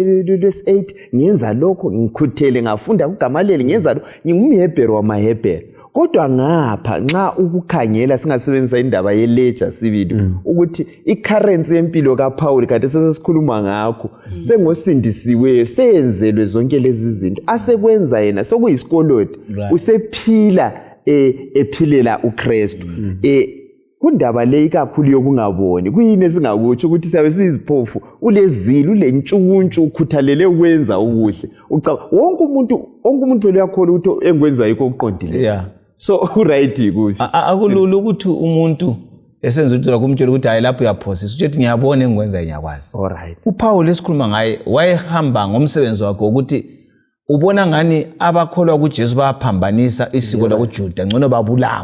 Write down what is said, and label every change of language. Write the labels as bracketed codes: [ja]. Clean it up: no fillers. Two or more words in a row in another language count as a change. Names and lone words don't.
[nd] lwesi8 ngiyenza lokho ngikhuthele ngafunda kuGamaliyeli ngiyenza lokho ngingumHebheru wamaHebheru kodwa ngapha nxa ukukhangela singasebenzisa indaba ye-ledger sibili ukuthi i-currency yempilo kaPaul kade sesikhuluma ngakho sengosindisiweyo seyenzelwe zonke lezi zinto asekwenza yena sokuyisikolodo usephila ephilela uKristu kundaba le kakhulu yokungaboni kuyini esingakutsho ukuthi siyabe siziphofu ulezilo ulentshukuntshu ukhuthalele ukwenza ukuhle wonke umuntu uyakholwa ukuthi engwenza yikho okuqondile [en] so right [nd] kuhle akulula ukuthi umuntu esenza ukuthi kumtshela ukuthi hayi lapho uyaphosisa uthi ngiyabona engikwenza ngiyakwazi alright uPaul esikhuluma ngaye wayehamba ngomsebenzi wakhe ukuthi ubona ngani abakholwa kuJesu bayaphambanisa isiko lakuJuda ngcono babulawa